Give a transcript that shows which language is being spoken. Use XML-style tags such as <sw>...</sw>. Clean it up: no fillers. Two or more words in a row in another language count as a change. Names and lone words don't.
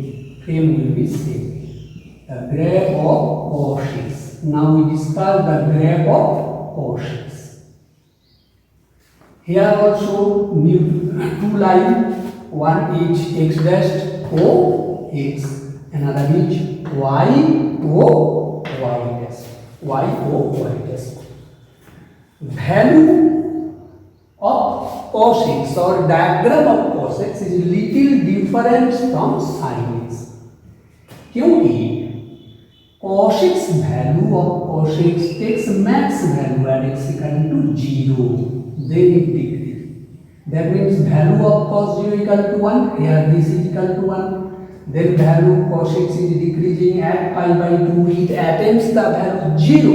<en>The graph of cos x. Now we discuss the graph of cos x. Here also two lines. One is x dash o x, another is y o y dash. Value of cos x or diagram of cos x is little different from sin x. क्योंकि cos x value of cos x takes max value at x equal to 0, then it decreases. That means value of cos 0 equal to 1, here this is equal to 1. Then value of cos x is decreasing at pi by 2, it attains the value 0.</en>